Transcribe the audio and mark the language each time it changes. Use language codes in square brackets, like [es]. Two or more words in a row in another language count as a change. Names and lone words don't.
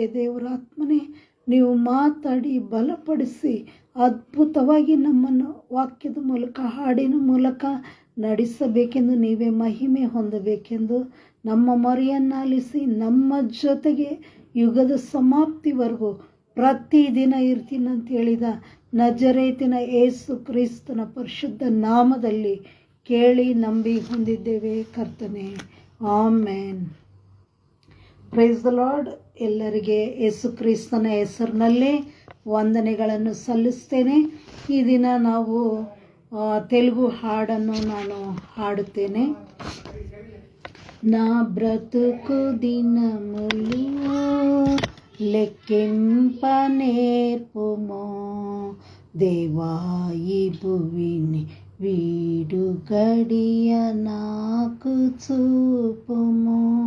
[kn] ದೇವರ ಆತ್ಮನೇ ನೀವು ಮಾತಾಡಿ ಬಲಪಡಿಸಿ ಅದ್ಭುತವಾಗಿ ನಮ್ಮನ್ನು ವಾಕ್ಯದ ಮೂಲಕ, ಹಾಡಿನ ಮೂಲಕ ನಡೆಸಬೇಕೆಂದು, ನೀವೇ ಮಹಿಮೆ ಹೊಂದಬೇಕೆಂದು, ನಮ್ಮ ಮೊರೆಯನ್ನಾಲಿಸಿ ನಮ್ಮ ಜೊತೆಗೆ ಯುಗದ ಸಮಾಪ್ತಿವರೆಗೂ ಪ್ರತಿದಿನ ಇರ್ತೀನಿ ಅಂತ ಹೇಳಿದ ನಜರೇತಿನ ಯೇಸು ಕ್ರಿಸ್ತನ ಪರಿಶುದ್ಧ ನಾಮದಲ್ಲಿ ಕೇಳಿ ನಂಬಿ ಹೊಂದಿದ್ದೇವೆ ಕರ್ತನೆ. [en] Amen. Praise the Lord. [kn] ಎಲ್ಲರಿಗೆ ಯೇಸು ಕ್ರಿಸ್ತನ ಹೆಸರಿನಲ್ಲಿ ವಂದನೆಗಳನ್ನು ಸಲ್ಲಿಸ್ತೇನೆ. ಈ ದಿನ ನಾವು ತೆಲುಗು ಹಾಡನ್ನು ನಾನು ಹಾಡುತ್ತೇನೆ. [te] నా బ్రతుకు దినములు లెక్కింపనేర్పుమో, దేవా ఈ భువిని వీడు గడియ నాకు చూపుము,